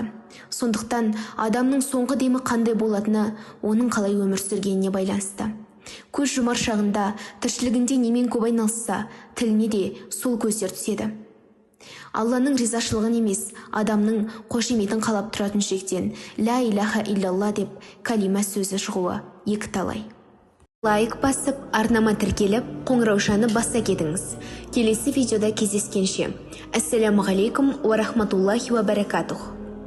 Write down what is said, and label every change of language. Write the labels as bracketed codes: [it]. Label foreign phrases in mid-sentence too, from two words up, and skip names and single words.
[kk] Сондықтан адамның соңғы демі қандай болатыны оның қалай өмір сүргеніне байланысты. Көз жұмар шағында тіршілігінде немен көп айналысса, тіліне де сол көздер түседі. Алланың ризашылығын емес, адамның қошеметін қалап тұратын жүректен [ar] لا إله إلا الله [kk] деп калима сөзі шығуы екі талай. Лайк басып, арнама тіркеліп, қоңыраушаны баса кетіңіз. Келесі видеода кездескенше. [ar] السلام عليكم ورحمة الله وبركاته.